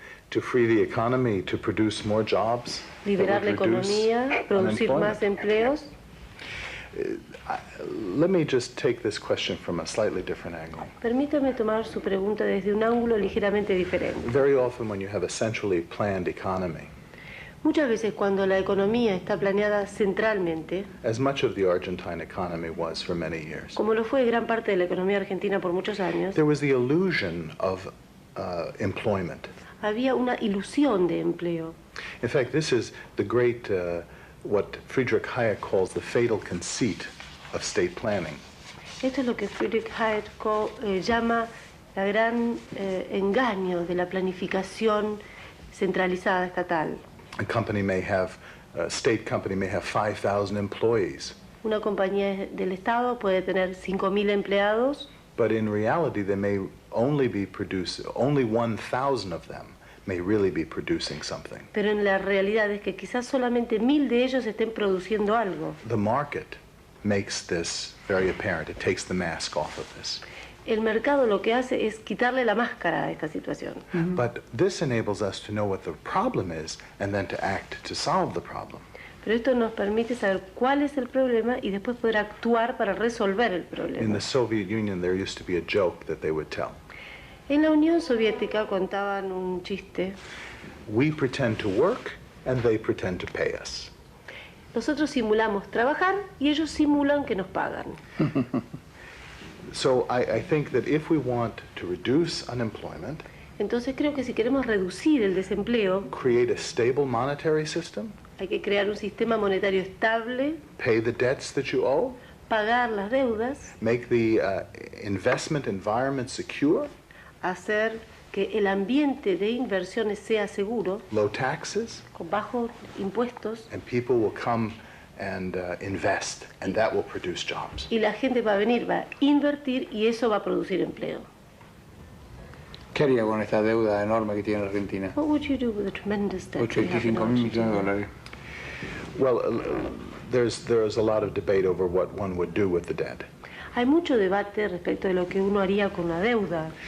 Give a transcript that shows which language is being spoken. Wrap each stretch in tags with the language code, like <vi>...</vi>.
<en>To free the economy, to produce more jobs, that</en> <es>Liberar la</es> <en>would reduce</en> <es>economía, producir más empleos.</es> <en>Let me just take this question from a slightly different angle.</en> <es>Permítame tomar su pregunta desde un ángulo ligeramente diferente.</es> <en>Very often when you have a centrally planned economy,</en> <es>Muchas veces cuando la economía está planeada centralmente,</es> <en>as much of the Argentine economy was for many years,</en> <es>como lo fue gran parte de la economía argentina por muchos años,</es> <en>there was the illusion of employment.</en> <es>había una ilusión de empleo.</es> <en>In fact, this is the great, what Friedrich Hayek calls the fatal conceit of state planning.</en> <es>Esto es lo que Friedrich Hayek llama la gran engaño de la planificación centralizada estatal.</es> <en>A state company may have 5,000 employees,</en> <es>Una compañía del Estado puede tener 5.000 empleados,</es> <en>but in reality they may only 1,000 of them may really be producing something.</en> <es>pero en la realidad es que quizás solamente 1.000 de ellos estén produciendo algo.</es> <en>The market makes this very apparent. It takes the mask off of this.</en> <es>El mercado lo que hace es quitarle la máscara a esta situación.</es> <en>But this enables us to know what the problem is and then to act to solve the problem.</en> <es>Pero esto nos permite saber cuál es el problema y después poder actuar para resolver el</es> <en>In</en> <es>problema.</es> <en>the Soviet Union, there used to be a joke that they would tell.</en> <es>En la Unión Soviética contaban un chiste.</es> <en>We pretend to work and they pretend to pay us.</en> <es>Nosotros simulamos trabajar y ellos simulan que nos pagan.</es> <en>So I think that if we want to reduce unemployment,</en> <es>Entonces creo que si queremos reducir el desempleo,</es> <en>create a stable monetary system,</en> <es>hay que crear un sistema monetario estable,</es> <en>pay the debts that you owe,</en> <es>pagar las deudas,</es> <en>make the investment environment secure,</en> <es>hacer que el ambiente de inversiones sea seguro,</es> <en>low taxes,</en> <es>con bajos impuestos,</es> <en>and people will come and invest, and that will produce jobs.</en> <es>y la gente va a venir, va a invertir y eso va a producir empleo. ¿Qué haría con esta deuda enorme que tiene Argentina?</es> <en>What would you do with the tremendous debt we have in</en> <es>85.000 millones de</es> <en>Argentina?</en> <es>dólares.</es> <en>Well, there's a lot of debate over what one would do with the debt.</en> <es>Hay mucho debate respecto de lo que uno haría con la deuda.</es>